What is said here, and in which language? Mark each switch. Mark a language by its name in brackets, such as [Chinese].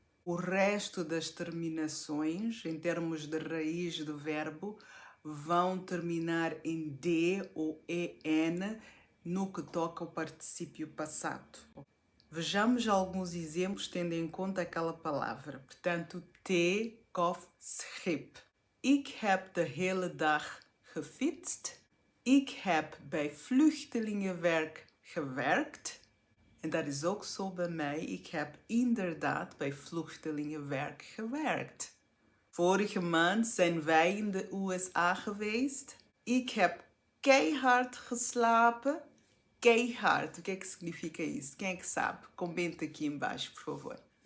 [Portuguese] O resto das terminações, em termos de raiz do verbo, vão terminar em D ou EN no que toca ao particípio passado. Vejamos alguns exemplos tendo em conta aquela palavra. Portanto, T, kof, schip. [Dutch] Ik heb de hele dag gefietst. Ik heb bij vluchtelingenwerk gewerkt. En dat is ook zo bij mij. Ik heb inderdaad bij vluchtelingenwerk gewerkt. Vorige maand zijn wij in de USA geweest. Ik heb keihard geslapen. [Portuguese] Keihard, o que é que significa isso? Quem é que sabe? Comenta aqui embaixo, por favor.